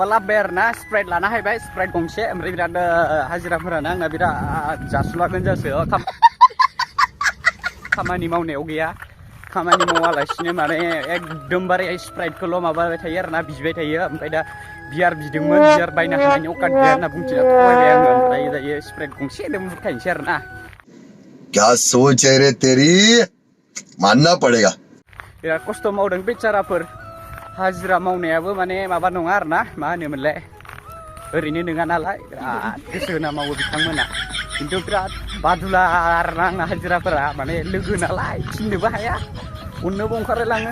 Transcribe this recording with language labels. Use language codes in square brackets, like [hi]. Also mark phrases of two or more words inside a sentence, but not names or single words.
[brx] लाबोबाय आरोना स्प्राइट लाना हायबाय स्प्राइट गंसे ओमफ्राय बिराद हाजिराफोरानो आंना बिराद जासुलागोन जासो खामानि मावनायाव गैया खामानि मावालासिनो माने एकदमबारे स्प्राइटखौल' माबाबाय थायो आरोना बिबाय थायो ओमफ्राय दा बियार बिदोंमोन बियार बायनो हानायनि अकात गैया होनना बुंथिना थगायबाय आङो ओमफ्राय दायो स्प्राइट गंसे बुरखायनोसै आरोना [hi] क्या सोच है रे तेरी मानना पड़ेगा [brx] बिराद खस्थ' मावदों बेचाराफोर हाजिरा मावनायाबो माने माबा नङा आरोना मा होनोमोनलाय ओरैनो नङा नालाय बिराद गोसो होना मावो बिथांमोना खिन्थु बिराद बादुला आरोना आंना हाजिराफोरा माने लोगो नालाय थिननोबो हाया अननोबो ओंखारलाङो